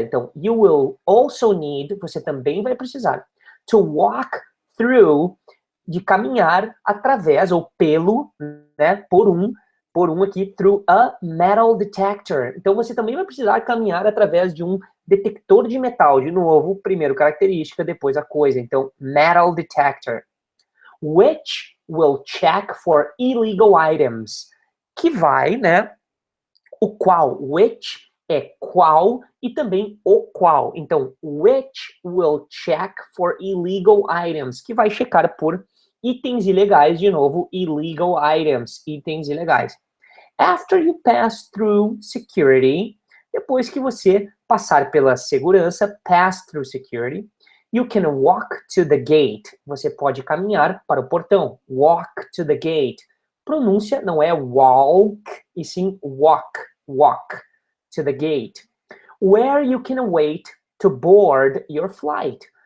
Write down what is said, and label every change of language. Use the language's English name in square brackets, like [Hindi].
[Portuguese] Então, [English] you will also need, [Portuguese] você também vai precisar, [English] to walk through, [Portuguese] de caminhar através, ou pelo, né, por um aqui, [English] through a metal detector. [Portuguese] Então, você também vai precisar caminhar através de um detector de metal. De novo, primeiro característica, depois a coisa. Então, metal detector. [English] Which will check for illegal items. [Portuguese] Que vai, né? O qual. Which é qual e também o qual. [English] Então, which will check for illegal items. [Portuguese] Que vai checar por itens ilegais, de novo, [English] illegal items, [Portuguese] itens ilegais. [English] After you pass through security, [Portuguese] depois que você passar pela segurança, [English] pass through security, you can walk to the gate. [Portuguese] Você pode caminhar para o portão. [English] Walk to the gate. [Portuguese] Pronúncia não é walk, e sim [English] walk to the gate. Where you can wait to board your flight.